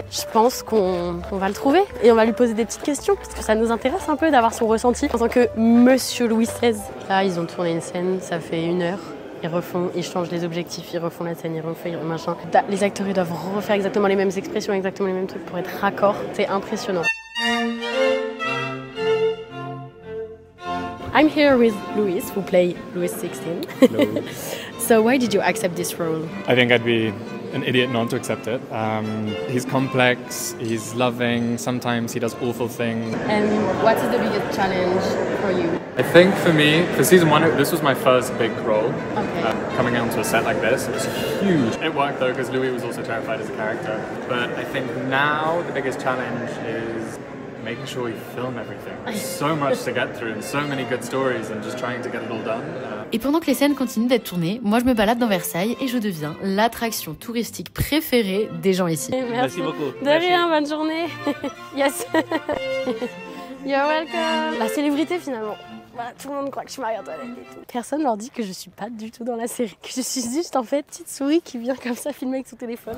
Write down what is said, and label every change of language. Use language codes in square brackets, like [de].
[fr] Je pense qu'on va le trouver et on va lui poser des petites questions parce que ça nous intéresse un peu d'avoir son ressenti en tant que Monsieur Louis XVI. Là, ils ont tourné une scène, ça fait 1 heure. Ils changent les objectifs, ils refont la scène, ils refont machin. Les acteurs, ils doivent refaire exactement les mêmes expressions, exactement les mêmes trucs pour être raccord. C'est impressionnant. [en] I'm here with Louis, who play Louis XVI. Hello. So why did you accept this role? I think I'd be an idiot not to accept it. He's complex, he's loving, sometimes he does awful things. And what is the biggest challenge for you? I think for me, for season 1, this was my first big role. Okay. Coming onto a set like this, it was huge. It worked though, because Louis was also terrified as a character. But I think now the biggest challenge is making sure we film everything. There's so much to get through and so many good stories and just trying to get it all done. [fr] Et pendant que les scènes continuent d'être tournées, moi je me balade dans Versailles et je deviens l'attraction touristique préférée des gens ici. Merci beaucoup. De rien, bonne journée. [en] Yes. You're welcome. [fr] La célébrité finalement. Voilà, tout le monde croit que je suis Marie-Antoinette et tout. Personne leur dit que je suis pas du tout dans la série, que je suis juste en fait petite souris qui vient comme ça filmer avec son téléphone.